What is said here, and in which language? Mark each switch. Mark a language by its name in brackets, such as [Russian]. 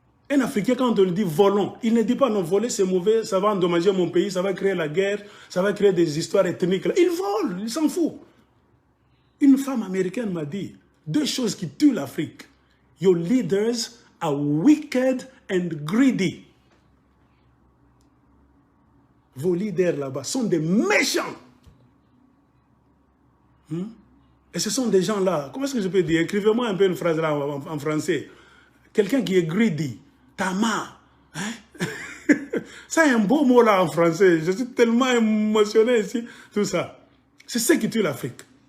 [French] Un Africain, quand on lui dit volons, il ne dit pas non, voler c'est mauvais, ça va endommager mon pays, ça va créer la guerre, ça va créer des histoires ethniques. Il vole, il s'en fout. Une femme américaine m'a dit deux choses qui tuent l'Afrique. [English] Your leaders are wicked and greedy. [French] Vos leaders là-bas sont des méchants. Et ce sont des gens là, comment est-ce que je peux dire? Écrivez-moi un peu une phrase là en français. Quelqu'un qui est greedy, tama. Hein? Ça est un beau mot là en français. Je suis tellement émotionné ici. Tout ça. C'est ce qui tue l'Afrique.